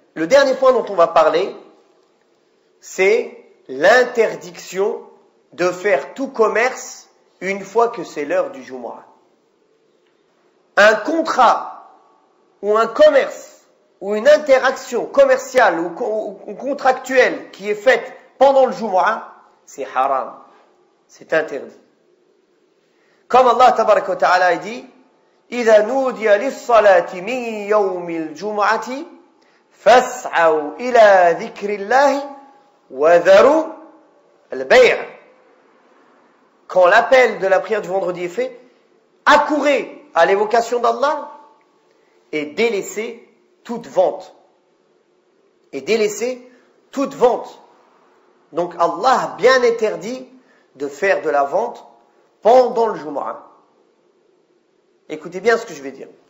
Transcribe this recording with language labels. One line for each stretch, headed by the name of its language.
French: Le dernier point dont on va parler, c'est l'interdiction de faire tout commerce une fois que c'est l'heure du Jumu'ah. Un contrat ou un commerce ou une interaction commerciale ou contractuelle qui est faite pendant le Jumu'ah, c'est haram, c'est interdit. Comme Allah tabaraka wa ta'ala dit,
Arabic: إذا نودي للصلاة من يوم الجمعة فاسعوا إلى ذكر الله وذروا البيع.
French: Quand l'appel de la prière du vendredi est fait, accourez à l'évocation d'Allah et délaissez toute vente. Et délaissez toute vente. Donc Allah a bien interdit de faire de la vente pendant le Jumu'ah. Écoutez bien ce que je vais dire.